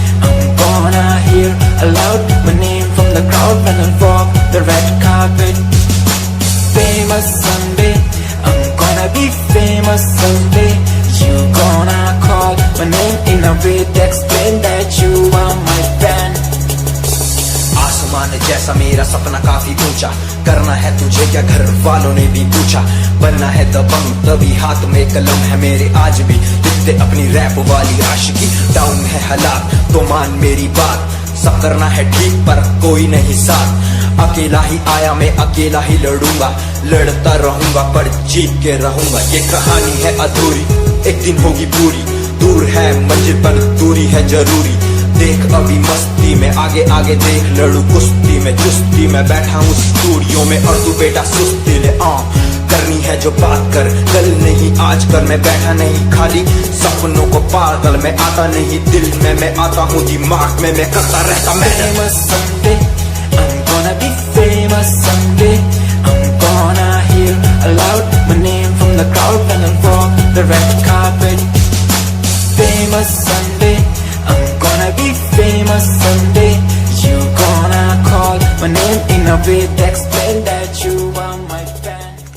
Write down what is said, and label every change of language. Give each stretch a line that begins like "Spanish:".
English: I'm gonna hear aloud my name from the crowd when I walk the red carpet. Famous someday, I'm gonna be famous someday. You gonna call my name in a way to explain that you are my fan.
Hindi: आसमान जैसा मेरा सपना काफी ऊंचा। करना है तुझे क्या घर वालों ने भी पूछा। बनना है दबंग तभी हाथ में कलम है मेरे आज भी लिखते अपनी रैप वाली आशिकी। डाउन है हालात तो मान मेरी बात, सब करना है ठीक पर कोई नहीं साथ। अकेला ही आया मैं अकेला ही लड़ूंगा, लड़ता रहूंगा पर जीत के रहूंगा। ये कहानी है अधूरी एक दिन होगी पूरी, दूर है मंजिल पर दूरी है जरूरी। देख अभी मस्ती में आगे आगे देख, लड़ू कुश्ती में चुस्ती में बैठा हूँ स्टूडियो में और तू बेटा सुस्ती ले। करनी है जो बात कर कल नहीं आज कर, मैं बैठा नहीं खाली सपनों को पागल मैं आता नहीं दिल में मैं आता हूँ दिमाग में मैं करता रहता मेहनत।
English: I'm gonna be famous someday. I'm gonna hear aloud my name from the crowd when I walk the red carpet. Famous someday. I'm gonna be famous someday. You gonna call my name in a way that explain that you are my fan.